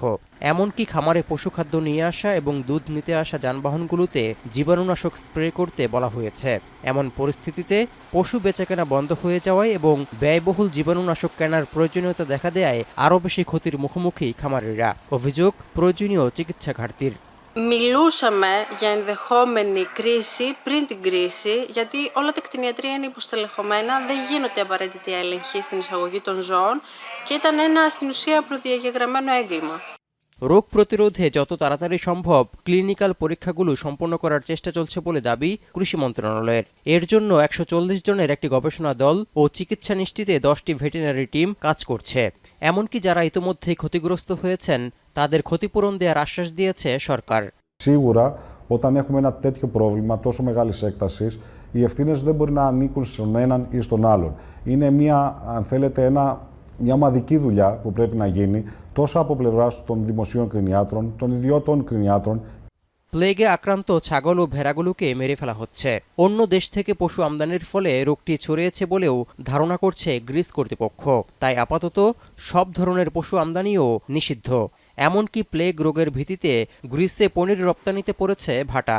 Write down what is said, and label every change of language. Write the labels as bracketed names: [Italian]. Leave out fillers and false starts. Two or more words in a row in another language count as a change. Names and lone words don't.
[Bangla] এমনকি খামারে পশুখাদ্য নিয়ে আসা এবং দুধ নিতে আসা যানবাহনগুলোতে জীবাণুনাশক স্প্রে করতে বলা হয়েছে। এমন পরিস্থিতিতে পশু বেচাকেনা বন্ধ হয়ে যাওয়ায় এবং ব্যয়বহুল জীবাণুনাশক কেনার প্রয়োজনীয়তা দেখা দেয় আরও বেশি ক্ষতির মুখোমুখি খামারিরা। অভিযোগ প্রয়োজনীয় চিকিৎসা ঘাটতির। [Greek] Μιλούσαμε για ενδεχόμενη κρίση πριν την κρίση, γιατί όλα τα κτηνιατρία είναι υποστελεχωμένα, δεν γίνονται απαραίτητη έλεγχη στην εισαγωγή των ζώων και ήταν ένα στην ουσία προδιαγεγραμμένο έγκλημα. [Bangla] রোগ প্রতিরোধে যত তাড়াতাড়ি সম্ভব ক্লিনিক্যাল পরীক্ষাগুলো সম্পন্ন করার চেষ্টা চলছে বলে দাবি কৃষি মন্ত্রণালয়ের। এর জন্য 140 জনের একটি গবেষণা দল ও চিকিৎসা নিশ্চিতে 10টি ভেটেরিনারি টিম কাজ করছে। এমনকি যারা ইতিমধ্যেই ক্ষতিগ্রস্ত হয়েছেন তাদের ক্ষতিপূরণ দেওয়ার আশ্বাস দিয়েছে সরকার। [Greek] Σίγουρα, όταν έχουμε ένα τέτοιο πρόβλημα τόσο μεγάλης έκτασης, οι ευθύνες δεν μπορεί να ανήκουν στον έναν ή στον άλλον. Είναι αν θέλετε, μια ομαδική δουλειά που πρέπει να γίνει τόσο από πλευράς των δημοσίων κτηνιάτρων, των ιδιωτών κτηνιάτρων. [Bangla] প্লেগে আক্রান্ত ছাগল ও ভেড়াগুলোকে মেরে ফেলা হচ্ছে। অন্য দেশ থেকে পশু আমদানির ফলে রোগটি ছড়িয়েছে বলেও ধারণা করছে গ্রিস কর্তৃপক্ষ। তাই আপাতত সব ধরনের পশু আমদানিও নিষিদ্ধ। এমনকি প্লেগ রোগের ভীতিতে গ্রিসে পনির রপ্তানিতে পড়েছে ভাটা।